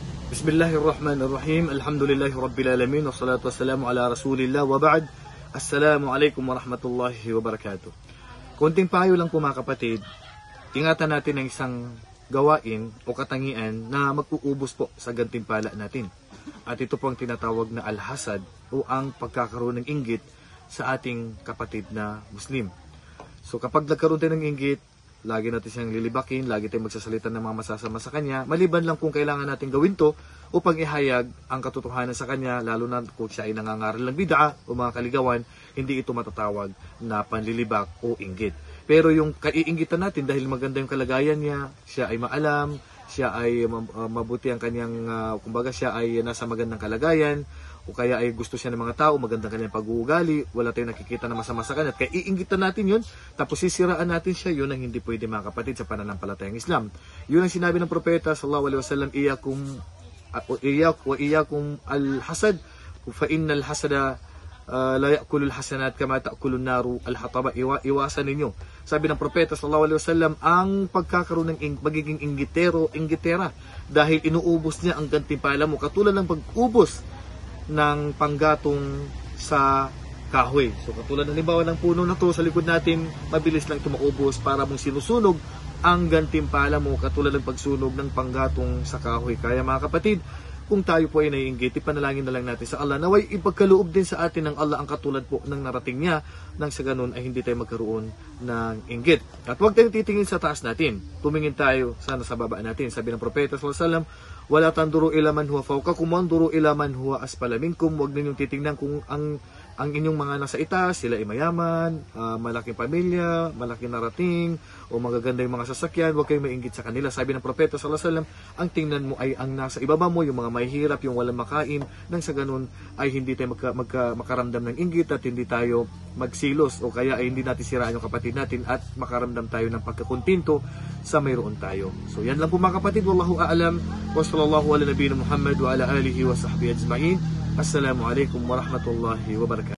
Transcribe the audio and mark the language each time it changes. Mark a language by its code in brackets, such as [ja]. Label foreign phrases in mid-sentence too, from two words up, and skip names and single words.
[ar] بسم الله الرحمن الرحيم. الحمد لله رب العالمين. والصلاة والسلام على رسول الله وبعد. السلام عليكم ورحمة الله وبركاته. [tl] Konting payo lang po mga kapatid. Ingatan natin ang isang gawain o katangian na mag-uubos po sa gantimpala natin. At ito po ang tinatawag na al-hasad o ang pagkakaroon ng inggit sa ating kapatid na Muslim. So kapag nagkaroon tayo ng inggit, lagi natin siyang lilibakin, lagi tayong magsasalita ng mga masasama sa kanya, maliban lang kung kailangan natin gawin to upang ihayag ang katotohanan sa kanya, lalo na kung siya ay nangangaral ng bid'a o mga kaligawan, hindi ito matatawag na panlilibak o inggit. Pero yung kaiinggitan natin dahil maganda yung kalagayan niya, siya ay maalam, siya ay mabuti ang kanyang, kumbaga siya ay nasa magandang kalagayan, o kaya ay gusto siya ng mga tao, magandang kanyang pag-uugali, wala tayong nakikita na masama sa kanya, at kaya iinggitan natin yun, tapos sisiraan natin siya, yun ang hindi pwede mga kapatid sa pananampalatayang Islam. Yun ang sinabi ng propeta [ar] صلى الله عليه وسلم, إياكم الحسد فإن الحسد يأكل الحسنات كما تأكل النار الحطب. [tl] Iwasan ninyo, sabi ng propeta [ar] صلى الله عليه وسلم, [tl] ang pagkakaroon ng magiging inggitera dahil inuubos niya ang gantimpala mo katulad ng pag-ubos ng panggatong sa kahoy. So katulad ng halimbawa ng puno na to sa likod natin, mabilis lang ito maubos para mong sinusunog ang gantimpala mo katulad ng pagsunog ng panggatong sa kahoy. Kaya mga kapatid, kung tayo po ay naiinggit, ipanalangin na lang natin sa Allah naway ipagkaloob din sa atin ng Allah ang katulad po ng narating niya, nang sa ganun ay hindi tayo magkaroon ng inggit. At huwag tayong titingin sa taas natin, tumingin tayo sana sa baba natin. Sabi ng propeta [ar] صلى الله عليه وسلم, ولا تنظروا إلى من هو فوقكم وانظروا إلى من هو أسفل منكم. [tl] Huwag ninyong titingnan kung ang inyong mga nasa itaas, sila ay mayaman, malaking pamilya, malaking narating, o magaganda yung mga sasakyan. Huwag kayong mainggit sa kanila. Sabi ng propeta [ar] صلى الله عليه وسلم, [tl] ang tingnan mo ay ang nasa ibaba mo, yung mga mahihirap, yung walang makain, nang sa ganun ay hindi tayo makaramdam ng inggit at hindi tayo magsilos, o kaya ay hindi natin siraan yung kapatid natin at makaramdam tayo ng pagkakuntinto sa mayroon tayo. So yan lang po mga kapatid. [ar] والله أعلم. وصلى الله على نبينا محمد وعلى آله وصحبه أجمعين. السلام عليكم ورحمة الله وبركاته.